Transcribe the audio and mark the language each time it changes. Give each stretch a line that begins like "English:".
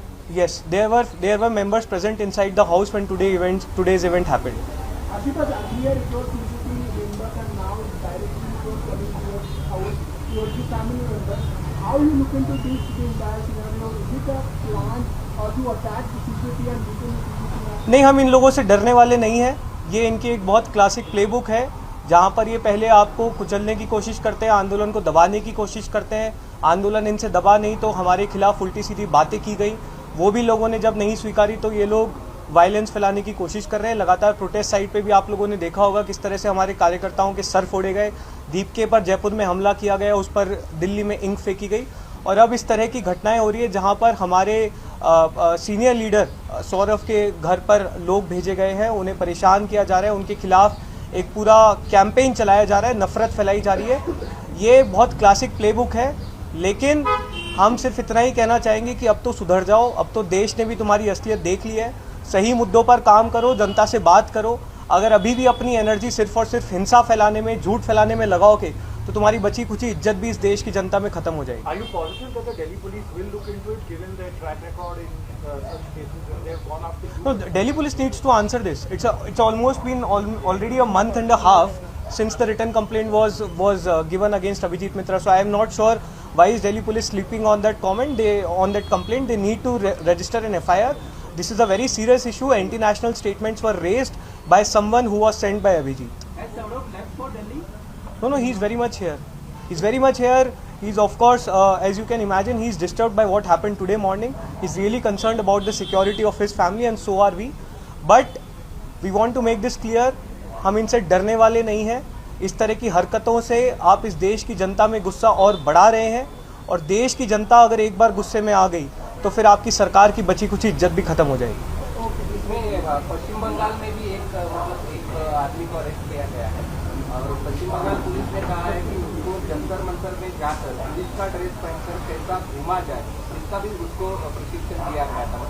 English: Yes, there were members present inside the house when today's event happened. Ashutosh, earlier it was CCTV members and now directly it was coming to your house. towards the family members. How you look into this entire scenario? Is it a plan to attack the CCP and beating the CCP?
Hindi: नहीं, हम इन लोगों से डरने वाले नहीं हैं। ये इनकी एक बहुत क्लासिक प्लेबुक है, जहाँ पर ये पहले आपको कुचलने की कोशिश करते हैं, आंदोलन को दबाने की कोशिश करते हैं। आंदोलन इनसे दबा नहीं तो हमारे खिलाफ उल्टी सीधी बातें की गई, वो भी लोगों ने जब नहीं स्वीकारी तो ये लोग वायलेंस फैलाने की कोशिश कर रहे हैं। लगातार प्रोटेस्ट साइट पे भी आप लोगों ने देखा होगा किस तरह से हमारे कार्यकर्ताओं के सर फोड़े गए, दीपके पर जयपुर में हमला किया गया, उस पर दिल्ली में इंक फेंकी गई, और अब इस तरह की घटनाएं हो रही है जहां पर हमारे सीनियर लीडर सौरभ के घर पर लोग भेजे गए हैं, उन्हें परेशान किया जा रहा है, उनके खिलाफ एक पूरा कैंपेन चलाया जा रहा है, नफरत फैलाई जा रही है। ये बहुत क्लासिक प्लेबुक है, लेकिन हम सिर्फ इतना ही कहना चाहेंगे कि अब तो सुधर जाओ, अब तो देश ने भी तुम्हारी असलियत देख ली है, सही मुद्दों पर काम करो, जनता से बात करो। अगर अभी भी अपनी एनर्जी सिर्फ और सिर्फ हिंसा फैलाने में, झूठ फैलाने में लगाओगे तो तुम्हारी बची कुछ इज्जत भी इस देश की जनता में खत्म हो जाएगी।
English: Are you positive that the Delhi police will look into it, given their track record in such cases when they have gone after you? No, the Delhi police needs to answer this. It's almost been already a month and a half since the written complaint was given against Abhijit Mitra. So I am not sure why is Delhi police sleeping on that complaint. They need to register an FIR. This is a very serious issue. Anti-national statements were raised by someone who was sent by Abhijit. Has Saurabh left for Delhi? No, he's very much here. He's very much here. He's, of course, as you can imagine, he's disturbed by what happened today morning. He's really concerned about the security of his family, and so are we. But we want to make this clear,
Hindi: हम इनसे डरने वाले नहीं हैं। इस तरह की हरकतों से आप इस देश की जनता में गुस्सा और बढ़ा रहे हैं, और देश की जनता अगर एक बार गुस्से में आ गई तो फिर आपकी सरकार की बची कुछ इज्जत भी खत्म हो जाएगी। इसमें पश्चिम बंगाल में भी एक आदमी को अरेस्ट किया गया है, और पश्चिम बंगाल पुलिस ने कहा है कि उसको जंतर मंतर में जाकर पुलिस का ड्रेस पहनकर कैसा घूमा जाए, इसका भी उसको प्रशिक्षण दिया गया था।